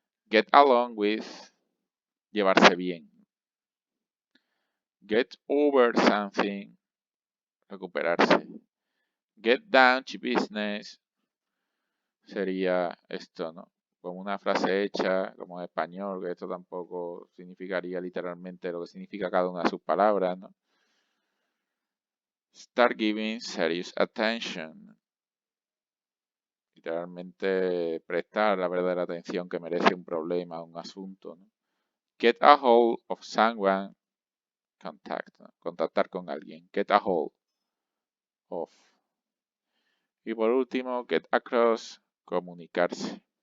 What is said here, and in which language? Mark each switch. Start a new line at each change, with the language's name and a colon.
English: Get along with,
Spanish: llevarse bien.
English: Get over something,
Spanish: recuperarse.
English: Get down to business
Spanish: sería esto, ¿no? Como una frase hecha, como en español, que esto tampoco significaría literalmente lo que significa cada una de sus palabras, ¿no?
English: Start giving serious attention.
Spanish: Literalmente prestar la verdadera atención que merece un problema, un asunto, ¿no?
English: Get a hold of someone.
Spanish: Contactar con alguien.
English: Get a hold of.
Spanish: Y por último,
English: get across,
Spanish: comunicarse.